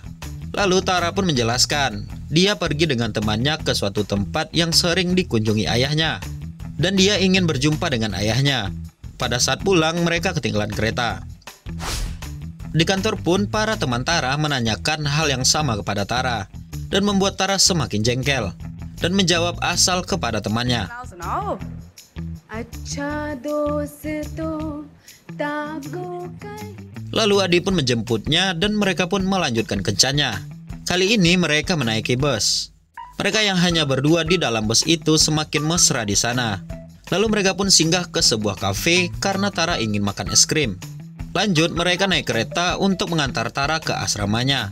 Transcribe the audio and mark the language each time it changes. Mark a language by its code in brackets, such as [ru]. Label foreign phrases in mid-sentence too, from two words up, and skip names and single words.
[id] Lalu Tara pun menjelaskan, dia pergi dengan temannya ke suatu tempat yang sering dikunjungi ayahnya. Dan dia ingin berjumpa dengan ayahnya. Pada saat pulang, mereka ketinggalan kereta. Di kantor pun, para teman Tara menanyakan hal yang sama kepada Tara. Dan membuat Tara semakin jengkel. Dan menjawab asal kepada temannya. [hi] सुनाओ. अच्छा दोस्तों ताको कहीं. [id] Lalu Adi pun menjemputnya dan mereka pun melanjutkan kencannya. Kali ini mereka menaiki bus. Mereka yang hanya berdua di dalam bus itu semakin mesra di sana. Lalu mereka pun singgah ke sebuah kafe karena Tara ingin makan es krim. Lanjut mereka naik kereta untuk mengantar Tara ke asramanya.